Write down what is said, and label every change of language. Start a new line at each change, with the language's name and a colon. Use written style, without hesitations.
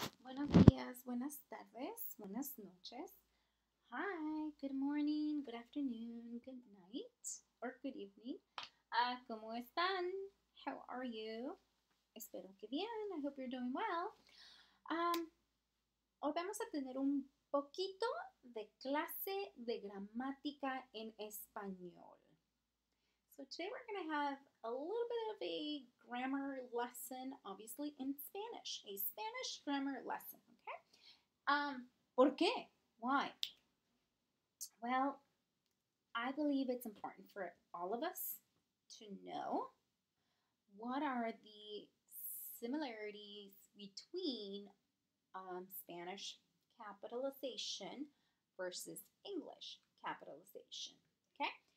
Spanish: Buenos días, buenas tardes, buenas noches.
English: Hi, good morning, good afternoon, good night, or good evening.
Spanish: ¿Cómo están?
English: How are you?
Spanish: Espero que bien.
English: I hope you're doing well.
Spanish: Hoy vamos a tener un poquito de clase de gramática en español.
English: So today we're going to have a little bit of a grammar lesson, obviously in Spanish, a Spanish grammar lesson, okay?
Spanish: ¿Por qué?
English: Why? Well, I believe it's important for all of us to know what are the similarities between Spanish capitalization versus English capitalization, okay?